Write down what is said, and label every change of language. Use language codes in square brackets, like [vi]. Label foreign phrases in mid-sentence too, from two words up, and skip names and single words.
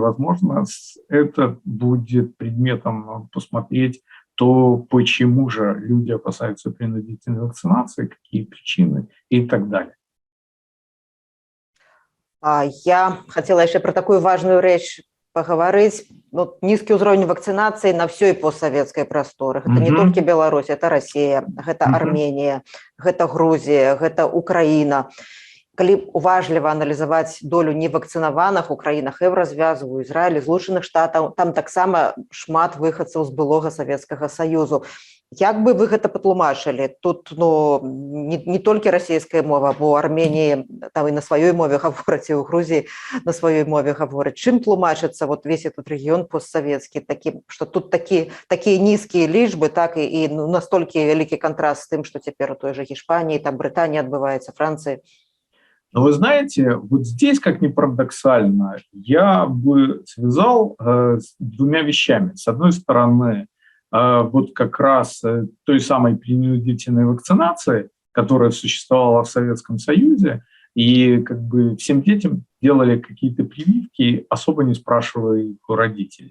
[ru] Возможно, это будет предметом посмотреть то, почему же люди опасаются принудительной вакцинации, какие причины и так далее. Я хотела еще про такую важную речь поговорить. Вот низкий уровень вакцинации на всей постсоветской просторы. Это не только Беларусь, это Россия, это Армения, это Грузия, это Украина. [be] Калі уважліва аналізаваць долю невакцынаваных у краінах Еўразвязу, Ізраілі, Злучаных Штатаў, там таксама шмат выхадцаў з былога Савецкага Саюзу. Як бы вы гэта патлумачылі? Тут не толькі расійская мова, бо Арменіі там і на сваёй мове гавораць, і ў Грузіі на сваёй мове гавораць. Чым тлумачыцца [ru] вот весь этот [be] рэгіён постсавецкі, што тут такія нізкія лічбы, так і настолькі вялікі кантраст з тым, што цяпер у той жа Гішпаніі, там Брытанія адбываецца, Францыі. [ru] Но вы знаете, вот здесь, как ни парадоксально, я бы связал с двумя вещами. С одной стороны, вот как раз той самой принудительной вакцинации, которая существовала в Советском Союзе, и как бы всем детям делали какие-то прививки, особо не спрашивая их у родителей.